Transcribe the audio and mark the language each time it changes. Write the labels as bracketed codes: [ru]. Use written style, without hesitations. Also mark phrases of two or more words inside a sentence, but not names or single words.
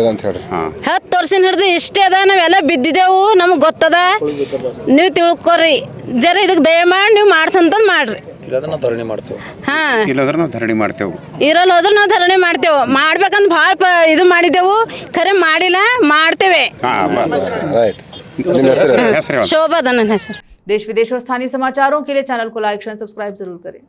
[kn] 10 ವರ್ಷ ಹಿಡಿದು ಇಷ್ಟೇ ಅದ, ನಾವೆಲ್ಲ ಬಿದ್ದಿದ್ದೆವು, ನಮಗೆ ಗೊತ್ತದ, ನೀವು ತಿಳ್ಕೊರಿ ಜರ ಇದಕ್ಕೆ ದಯಮಾಡಿ ನೀವು ಮಾಡ್ಸಂತಂದು ಮಾಡ್ರಿ। ಹಾಂ, ಇರಲ್ಲ ಹೋದ್ರೆ ನಾವು ಧರಣಿ ಮಾಡ್ತೇವೆ, ಮಾಡ್ಬೇಕಂತ ಭಾಳ ಇದು ಮಾಡಿದ್ದೆವು, ಖರೆ ಮಾಡಿಲ್ಲ, ಮಾಡ್ತೇವೆ। [hi] शोभा धनन है सर। देश विदेश और स्थानीय समाचारों के लिए चैनल को लाइक, शेयर, सब्सक्राइब जरूर करें।